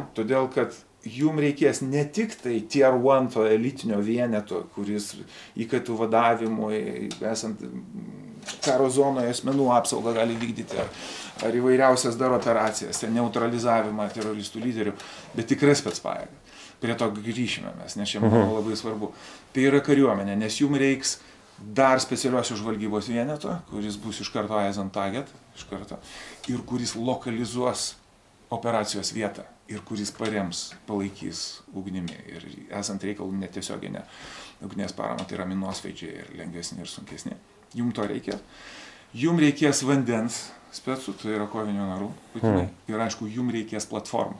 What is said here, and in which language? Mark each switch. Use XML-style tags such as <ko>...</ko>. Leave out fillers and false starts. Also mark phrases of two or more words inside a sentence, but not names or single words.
<lt>Todėl, kad jums reikės ne tik tai tier 1 to elitinio vieneto, kuris įkaitų vadavimui, esant karo zonoje asmenų apsaugą gali vykdyti, ar įvairiausias dar operacijas, neutralizavimą teroristų lyderių, bet tikrai specpajėga. Prie to grįšime mes, nes čia manau labai svarbu. Tai yra kariuomenė, nes jums reiks dar specialiosios žvalgybos vieneto, kuris bus iš karto</lt> <en>eyes on target,</en> <lt>ir kuris lokalizuos operacijos vietą ir kuris parems, palaikys ugnimi. Ir esant reikalų netiesioginę ugnies paramą, tai yra minosvaidžiai ir lengvesni ir sunkesni. Jums to reikės. Jums reikės vandens specų, tai yra kovinių narų, ir aišku, jums reikės platformų.</lt>